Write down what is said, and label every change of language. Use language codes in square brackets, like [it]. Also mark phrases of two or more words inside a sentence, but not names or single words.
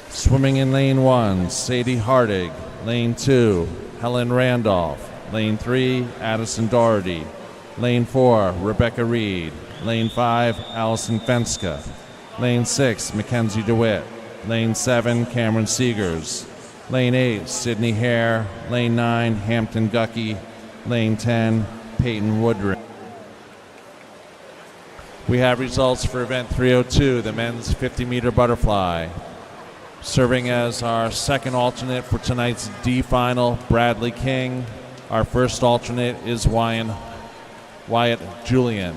[en] Swimming in lane 1, Sadie Hardig. Lane 2, Helen Randolph. Lane 3, Addison Doherty. Lane 4, Rebecca Reed. Lane 5, Allison Fenska. Lane 6, Mackenzie DeWitt. Lane 7, Cameron Seegers. Lane 8, Sydney Hare. Lane 9, Hampton Gucky. Lane 10, Peyton Woodring. We have results for event 302, the men's 50-meter butterfly. Serving as our second alternate for tonight's D final, Bradley King. Our first alternate is Wyatt Julian.